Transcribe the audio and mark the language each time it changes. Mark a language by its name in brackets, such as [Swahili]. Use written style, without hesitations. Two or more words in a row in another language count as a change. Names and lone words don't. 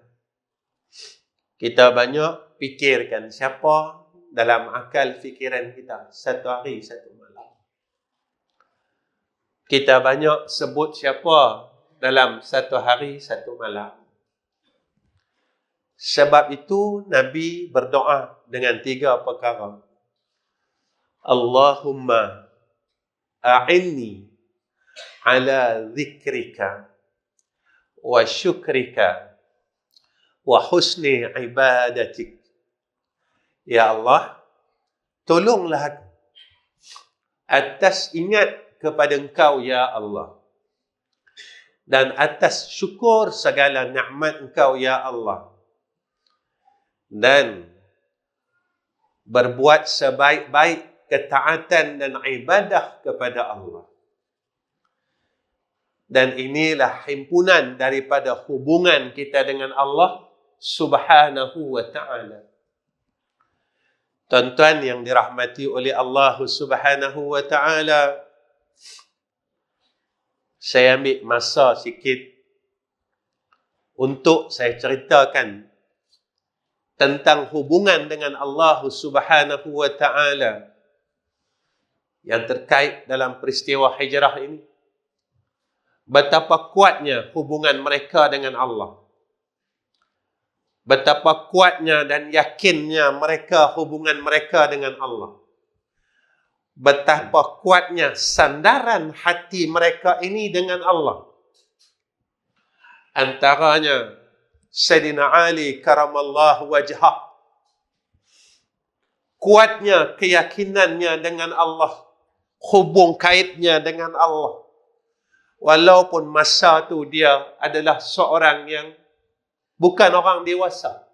[Malay] Kita banyak fikirkan siapa dalam akal fikiran kita satu hari satu malam. Kita banyak sebut siapa dalam satu hari satu malam. Sebab itu Nabi berdoa dengan 3 perkara. [Arabic] اللهم أعني على ذكرك وشكرك وحسن عبادتك. [Malay] Ya Allah, tolonglah aku atas ingat kepada Engkau, ya Allah, dan atas syukur segala nikmat Engkau, ya Allah, dan berbuat sebaik-baik ketaatan dan ibadah kepada Allah. Dan inilah himpunan daripada hubungan kita dengan Allah [Arabic] سبحانه وتعالى. [Malay] Tuan-tuan yang dirahmati oleh Allah [Arabic] سبحانه وتعالى, [Malay] saya ambil masa sikit untuk saya ceritakan tentang hubungan dengan Allah [Arabic] سبحانه وتعالى [Malay] yang terkait dalam peristiwa hijrah ini. Betapa kuatnya hubungan mereka dengan Allah. Betapa kuatnya dan yakinnya hubungan mereka dengan Allah. Betapa kuatnya sandaran hati mereka ini dengan Allah. Antaranya Sayyidina Ali [Arabic] كرم الله وجهه. [Malay] Kuatnya keyakinannya dengan Allah. Hubung kaitnya dengan Allah. Walaupun masa tu dia adalah seorang yang bukan orang dewasa.